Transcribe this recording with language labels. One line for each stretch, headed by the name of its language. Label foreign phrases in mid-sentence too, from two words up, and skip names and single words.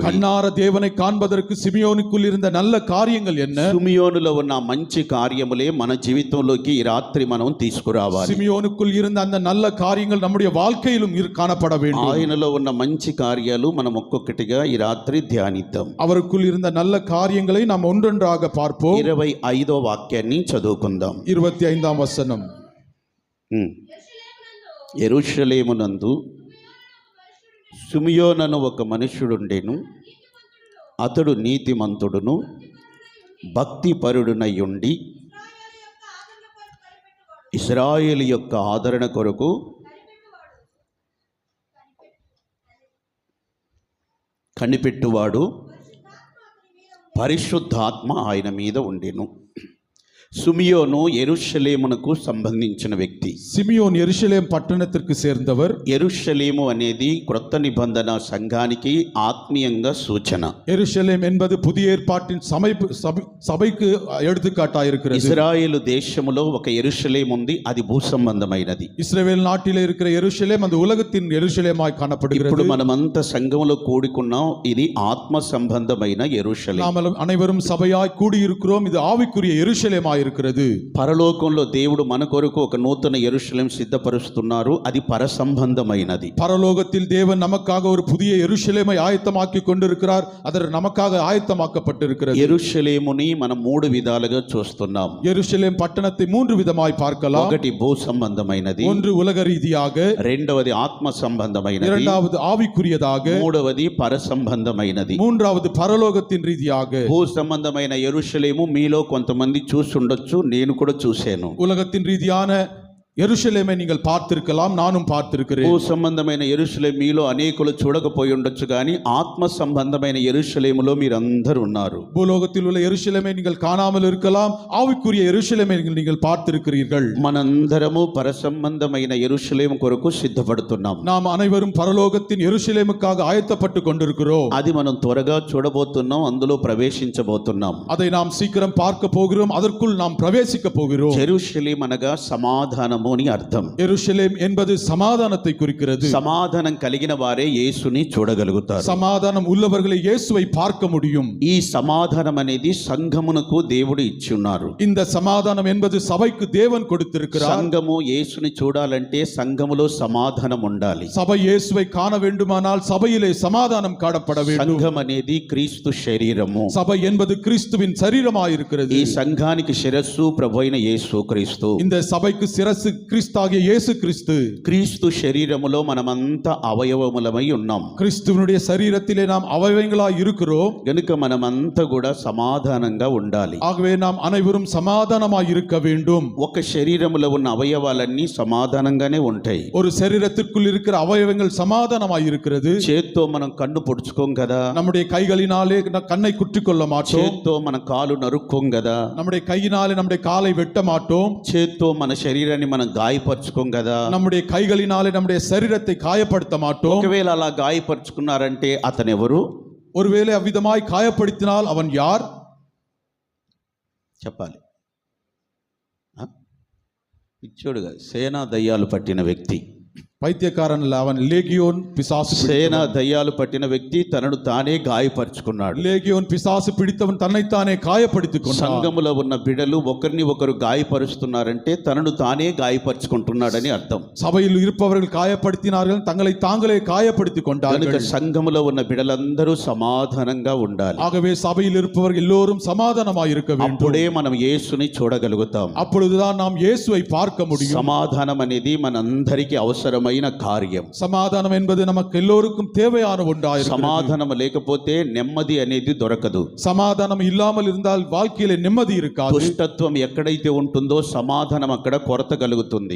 Tamil: கண்ணார தேவனை காண்பதற்கு சிமியோனுக்குள் இருந்த நல்ல காரியங்கள் என்ன?
Telugu: సుమియోనులో ఉన్న మంచి కార్యములే మన జీవితంలోకి ఈ రాత్రి మనం తీసుకురావాలి.
Tamil: சிமியோனுக்குள் இருந்த அந்த நல்ல காரியங்கள் நம்முடைய வாழ்க்கையிலும் காணப்பட வேண்டும்.
Telugu: ఆయనలో ఉన్న మంచి కార్యాలు మనం ఒక్కొక్కటిగా ఈ రాత్రి ధ్యానిద్దాం.
Tamil: அவருக்குள் இருந்த நல்ல காரியங்களை நாம் ஒன்றொன்றாக பார்ப்போம்.
Telugu: 25వ వాక్యాన్ని చదువుకుందాం.
Tamil: 25ஆம் வசனம்.
Telugu: యెరూషలేమునందు సుమియోనను ఒక మనుష్యుడుండెను. అతడు నీతిమంతుడును భక్తిపరుడునై ఉండి ఇశ్రాయేలు యొక్క ఆదరణ కొరకు కనిపెట్టువాడు, పరిశుద్ధాత్మ ఆయన మీద ఉండెను. సుమియోను యెరూషలేమునకు సంబంధించిన వ్యక్తి.
Tamil: சிமியோன் எருசலேம் பட்டணத்திற்கு சேர்ந்தவர்.
Telugu: యెరూషలేము అనేది క్రొత్త నిబంధన సంఘానికి ఆత్మీయంగా సూచన.
Tamil: எருசலேம் என்பது புதிய ஏற்பாட்டின் சபைக்கு எடுத்துக்காட்டாயிருக்கிறது.
Telugu: ఇశ్రాయేలు దేశములో ఒక యెరూషలేము ఉంది, అది భూ సంబంధమైనది.
Tamil: இஸ்ரவேல் நாட்டிலே இருக்கிற எருசலேம் அந்த உலகத்தின் எருசலேமாய்
Telugu: ఇప్పుడు
Tamil: காணப்படுகிறது.
Telugu: మనమంతా సంఘములో కూడుకున్నాం, ఇది ఆత్మ సంబంధమైన యెరూషలేము.
Tamil: நாம் அனைவரும் சபையாய் கூடியிருக்கிறோம், இது ஆவிக்குரிய எருசலேமாய் இருக்கிறது.
Telugu: పరలోకంలో దేవుడు మన కొరకు ఒక నూతన యెరూషలేము సిద్ధపరుస్తున్నారు, అది పరసంబంధమైనది.
Tamil: பரலோகத்தில் தேவன் நமக்காக ஒரு புதிய எருசலேமை ஆயத்தமாக்கி கொண்டிருக்கிறார், அது நமக்காக ஆயத்தமாக்கப்பட்டிருக்கிறது.
Telugu: యెరూషలేముని మనం 3 విధాలుగా చూస్తున్నాం.
Tamil: எருசலேம் பட்டணத்தை 3 விதமாய் பார்க்கலாம்.
Telugu: ఒకటి భూ సంబంధమైనది,
Tamil: ஒன்று உலக ரீதியாக,
Telugu: రెండవది ఆత్మ సంబంధమైనది,
Tamil: இரண்டாவது ஆவிக்குரியதாக,
Telugu: మూడవది పరసంబంధమైనది.
Tamil: மூன்றாவது பரலோகத்தின் ரீதியாக.
Telugu: భూ సంబంధమైన యెరూషలేము మీలో కొంతమంది చూసుండొచ్చు, నేను కూడా చూశాను.
Tamil: உலகத்தின் ரீதியான எருசலேமை நீங்கள் பார்த்திருக்கலாம், நானும் பார்த்திருக்கிறேன்.
Telugu: భూ సంబంధమైన యెరూషలేము మీలో అనేకులు చూడకపోయి ఉండొచ్చు, కానీ ఆత్మ సంబంధమైన యెరూషలేములో మీరందరూ ఉన్నారు.
Tamil: பூலோகத்தில் உள்ள எருசலேமை நீங்கள் காணாமல் இருக்கலாம், ஆவிக்குரிய எருசலேமை நீங்கள் பார்த்திருக்கிறீர்கள்.
Telugu: మనందరము పరసంబంధమైన యెరూషలేము కొరకు సిద్ధపడుతున్నాం.
Tamil: நாம் அனைவரும் பரலோகத்தின் எருசலேமுக்காக ஆயத்தப்பட்டு கொண்டிருக்கிறோம்.
Telugu: అది మనం త్వరగా చూడబోతున్నాం, అందులో ప్రవేశించబోతున్నాం.
Tamil: அதை நாம் சீக்கிரம் பார்க்க போகிறோம், அதற்குள் நாம் பிரவேசிக்க போகிறோம்.
Telugu: యెరూషలేము అనగా సమాధానము, సమాధానము అని అర్థం.
Tamil: எருசலேம் என்பது சமாதானத்தை குறிக்கிறது.
Telugu: సమాధానం కలిగిన వారే యేసుని చూడగలుగుతారు.
Tamil: சமாதானம் உள்ளவர்களை இயேசுவை பார்க்க முடியும்.
Telugu: ఈ సమాధానం అనేది సంఘమునకు దేవుడు ఇచ్చి ఉన్నారు.
Tamil: இந்த சமாதானம் என்பது சபைக்கு தேவன் கொடுத்திருக்கிறார்.
Telugu: సంఘము యేసుని చూడాలంటే సంఘములో సమాధానం ఉండాలి.
Tamil: சபை இயேசுவை காண வேண்டுமானால் சபையிலே சமாதானம் காணப்பட வேண்டும்.
Telugu: సంఘం అనేది క్రీస్తు శరీరము.
Tamil: சபை என்பது கிறிஸ்துவின் சரீரமாயிருக்கிறது.
Telugu: ఈ సంఘానికి శిరస్సు ప్రభువైన యేసు క్రీస్తు.
Tamil: இந்த சபைக்கு சிரசு கிறிஸ்தாகிய இயேசு கிறிஸ்து.
Telugu: క్రీస్తు శరీరములో మనమంతా అవయవములమై ఉన్నాం.
Tamil: கிறிஸ்துவனுடைய சரீரத்திலே நாம் அவயவங்களாய் இருக்கிறோம்.
Telugu: గనుక మనమంతా కూడా సమాధానంగా ఉండాలి.
Tamil: ஆகவே நாம் அனைவரும் சமாதானமாய் இருக்க வேண்டும்.
Telugu: ఒక శరీరములో ఉన్న అవయవాలన్నీ సమాధానంగానే ఉంటాయి.
Tamil: ஒரு சரீரத்திற்குள் இருக்கிற அவயவங்கள் சமாதானமாய் இருக்கிறது.
Telugu: చేత్తో మనం కన్ను పొడుచుకోం కదా,
Tamil: நம்முடைய கைகளினாலே கண்ணை குற்றிக் கொள்ள மாட்டோம்.
Telugu: చేత్తో మన కాలు నరుక్కోం కదా,
Tamil: நம்முடைய கையினாலே நம்முடைய காலை வெட்ட மாட்டோம்.
Telugu: చేత్తో మన శరీరాన్ని మనం గాయపరచుకోం కదా.
Tamil: நம்முடைய கைகளினாலே நம்முடைய சரீரத்தை காயப்படுத்த மாட்டோம்.
Telugu: ఒకవేళ అలా గాయపరుచుకున్నారంటే అతను ఎవరు
Tamil: ஒருவேளை அவ்விதமாய் காயப்படுத்தினால் அவன் யார்?
Telugu: చెప్పాలి. పిచ్చోడుగా సేనా దయ్యాలు పట్టిన వ్యక్తి.
Tamil: பைத்தியக்காரன் அல்ல, அவன் லேகியோன் பிசாசு
Telugu: సేనా దయ్యాలు పట్టిన వ్యక్తి తనను తానే గాయపరుచుకున్నాడు.
Tamil: லேகியோன் பிசாசு பிடித்தவன் தன்னைத்தானே காயப்படுத்திக் கொண்டான்.
Telugu: సంఘములో ఉన్న బిడలు ఒకరిని ఒకరు గాయపరుస్తున్నారంటే తనను తానే గాయపరుచుకుంటున్నాడని అర్థం.
Tamil: சபையில் இருப்பவர்கள் காயப்படுத்தினார்கள், தங்களை தாங்களே காயப்படுத்திக்
Telugu: కనుక
Tamil: கொண்டார்கள்.
Telugu: సంఘములో ఉన్న బిడలందరూ సమాధానంగా ఉండాలి.
Tamil: ஆகவே சபையில் இருப்பவர்கள் எல்லோரும் சமாதானமாய் இருக்க வேண்டும்.
Telugu: అప్పుడే మనం యేసుని చూడగలుగుతాం.
Tamil: அப்பொழுதுதான் நாம் இயேசுவை பார்க்க முடியும்.
Telugu: సమాధానం అనేది మనందరికీ అవసరమైన కార్యం.
Tamil: சமாதானம் என்பது நமக்கு எல்லோருக்கும் தேவையான ஒன்றாயிருக்கிறது.
Telugu: సమాధానం లేకపోతే నెమ్మది అనేది దొరకదు.
Tamil: சமாதானம் இல்லாமல் இருந்தால் வாழ்க்கையிலே நிம்மதி இருக்காது.
Telugu: దుష్టత్వం ఎక్కడైతే ఉంటుందో సమాధానం అక్కడ కొరత కలుగుతుంది.